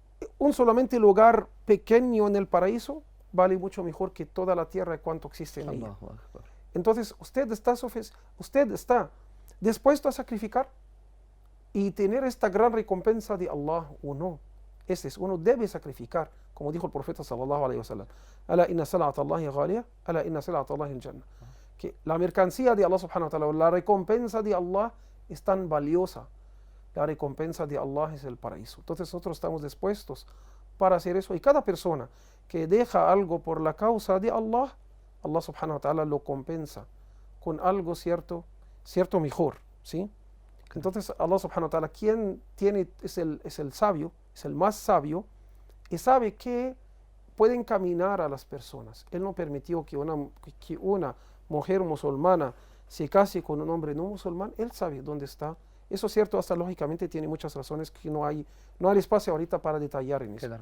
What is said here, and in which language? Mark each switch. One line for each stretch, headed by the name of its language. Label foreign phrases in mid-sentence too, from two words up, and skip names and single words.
Spanish: un solamente lugar pequeño en el paraíso vale mucho mejor que toda la tierra cuanto existe en ella. Entonces, usted está dispuesto a sacrificar y tener esta gran recompensa de Allah o no. Uno debe sacrificar, como dijo el profeta
Arabic: صلى الله عليه وسلم ألا إن سلعة الله غالية ألا إن سلعة الله الجنة.
Spanish: Que la mercancía de Allah
Arabic: سبحانه وتعالى,
Spanish: la recompensa de Allah es tan valiosa. La recompensa de Allah es el paraíso. Entonces nosotros estamos dispuestos para hacer eso. Y cada persona que deja algo por la causa de Allah, Allah
Arabic: سبحانه وتعالى
Spanish: lo compensa con algo cierto mejor, ¿sí? Entonces Allah
Arabic: سبحانه وتعالى,
Spanish: quien es el sabio, es el más sabio, y sabe que puede encaminar a las personas. Él no permitió que una mujer musulmana se case con un hombre no musulmán. Él sabe dónde está. Eso es cierto, hasta lógicamente tiene muchas razones que no hay espacio ahorita para detallar en eso.